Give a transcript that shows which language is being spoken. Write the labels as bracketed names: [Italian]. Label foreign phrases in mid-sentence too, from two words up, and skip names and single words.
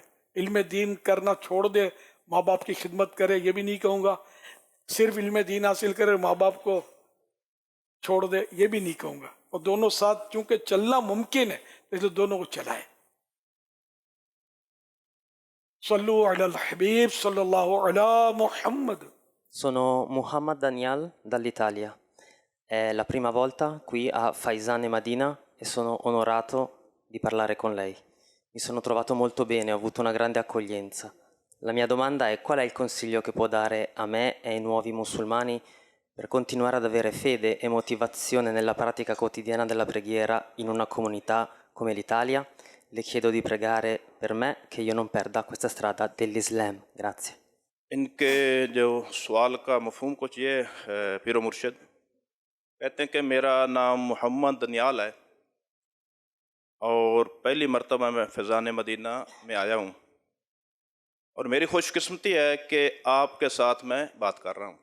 [Urdu] علم دین کرنا چھوڑ دے ماں باپ کی خدمت کرے یہ بھی نہیں کہوں گا، صرف علم دین حاصل کرے ماں باپ کو چھوڑ دے یہ بھی نہیں کہوں گا. اور دونوں ساتھ چونکہ چلنا ممکن ہے اس لیے دونوں کو چلائے. [Arabic] صلو علی الحبیب صلی اللہ علی محمد. [Italian] Sono Muhammad Daniel dall'Italia È la prima volta qui a Faisane Madina e sono onorato di parlare con lei. Mi sono trovato molto bene, ho avuto una grande accoglienza. La mia domanda è: qual è il consiglio che può dare a me e ai nuovi musulmani per continuare ad avere fede e motivazione nella pratica quotidiana della preghiera in una comunità come l'Italia? Le chiedo di pregare per me che io non perda questa strada dell'Islam. Grazie. [Urdu] ان کے جو سوال کا مفہوم کچھ یہ پیرو مرشد کہتے ہیں کہ میرا نام محمد دانیال ہے اور پہلی مرتبہ میں فیضان مدینہ میں آیا ہوں اور میری خوش قسمتی ہے کہ آپ کے ساتھ میں بات کر رہا ہوں.